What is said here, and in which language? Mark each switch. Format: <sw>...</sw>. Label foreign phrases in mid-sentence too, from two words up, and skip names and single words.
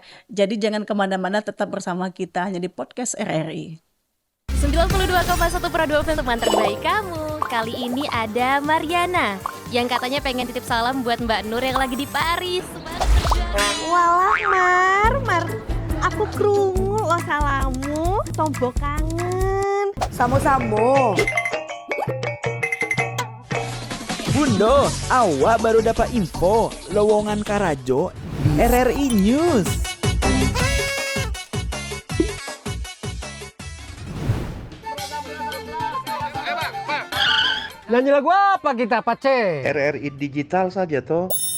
<id>Jadi jangan kemana-mana, tetap bersama kita hanya di podcast RRI. 92,1 Prado FM teman terbaik kamu. Kali ini ada Mariana yang katanya pengen titip salam buat Mbak Nur yang lagi di Paris.</id> <jv>Walah Mar, aku krungu lo salamu, tombo kangen.</jv> <min>Samo-samo. Bundo, awak baru dapat info lowongan Karajo di RRI News.</min> <id>Nyanyi lagu apa kita, Pace? RRI digital saja toh.</id>